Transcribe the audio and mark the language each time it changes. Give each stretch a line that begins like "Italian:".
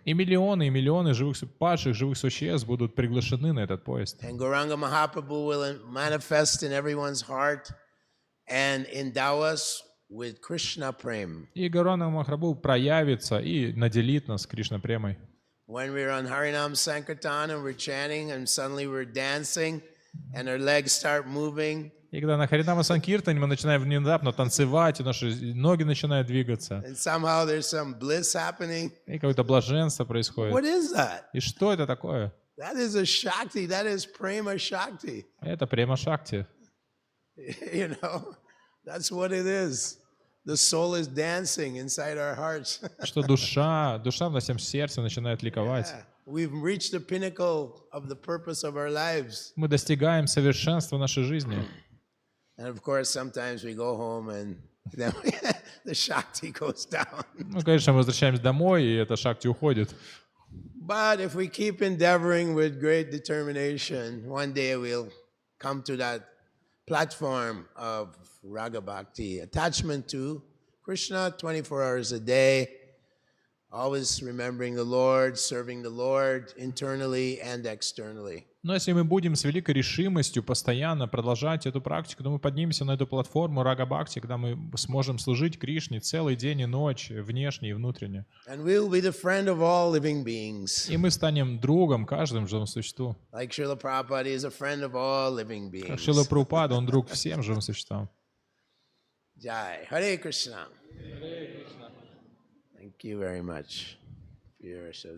Russian: И миллионы падших живых существ будут приглашены на этот поезд.
English: And Gauranga Mahaprabhu will manifest in everyone's heart and endow us with Krishna Prem.
Russian: И Гауранга Махапрабху проявится и наделит нас Кришна Премой.
English: When we're on Harinam Sankirtan and we're chanting and suddenly we're dancing and our legs start moving.
Russian: И когда на Харинама Санкиртане мы начинаем внезапно танцевать, и наши ноги начинают двигаться.
English: And somehow there's some bliss happening.
Russian: И какое-то блаженство происходит.
English: What is that?
Russian: И что это такое?
English: That is a Shakti. That is Prema Shakti.
Russian: Это Према Шакти.
English: You know, that's what it is. The soul is dancing inside our hearts.
Russian: Что душа в нашем сердце начинает ликовать.
English: Yeah. We've reached the pinnacle of the purpose of our lives.
Russian: Мы достигаем совершенства нашей жизни.
English: And of course, sometimes we go home and then the Shakti goes down.
Russian: Ну, конечно, мы возвращаемся домой, и эта Шакти уходит.
English: But if we keep endeavoring with great determination, one day we'll come to that platform of Raga Bhakti, attachment to Krishna 24 hours a day, always remembering the Lord, serving the Lord internally and externally.
Russian: Но если мы будем с великой решимостью постоянно продолжать эту практику, то мы поднимемся на эту платформу Рага Бхакти, когда мы сможем служить Кришне целый день и ночь, внешне и внутренне.
English: And we'll be the friend of all living beings.
Russian: И мы станем другом каждому живому существу.
English: Like Srila Prabhupada is a friend of all living beings.
Russian: Как Шрила Прабхупада, он друг всем живым существам.
English: Jai. Hare Krishna. Thank you very much for your association.